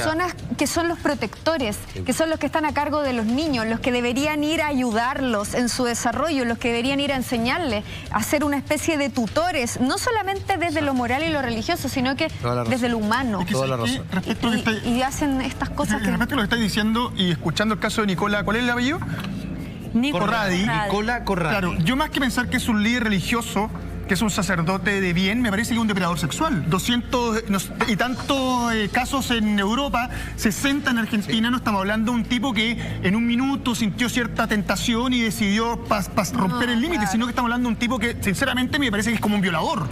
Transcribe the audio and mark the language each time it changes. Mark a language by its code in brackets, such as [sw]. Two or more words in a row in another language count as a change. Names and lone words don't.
[es] Personas que son los protectores, que son los que están a cargo de los niños, los que deberían ir a ayudarlos en su desarrollo, los que deberían ir a enseñarles, a ser una especie de tutores, no solamente desde lo moral y lo religioso, sino que desde lo humano. Toda la razón. Y hacen estas cosas respecto a lo que estáis diciendo y escuchando el caso de Nicola, ¿cuál es el apellido? Corradi. Nicola Corradi. Claro, yo más que pensar que es un líder religioso, que es un sacerdote de bien, me parece que es un depredador sexual. 200 y tantos casos en Europa, 60 en Argentina. No estamos hablando de un tipo que en un minuto sintió cierta tentación y decidió romper el límite, sino que estamos hablando de un tipo que, sinceramente, me parece que es como un violador.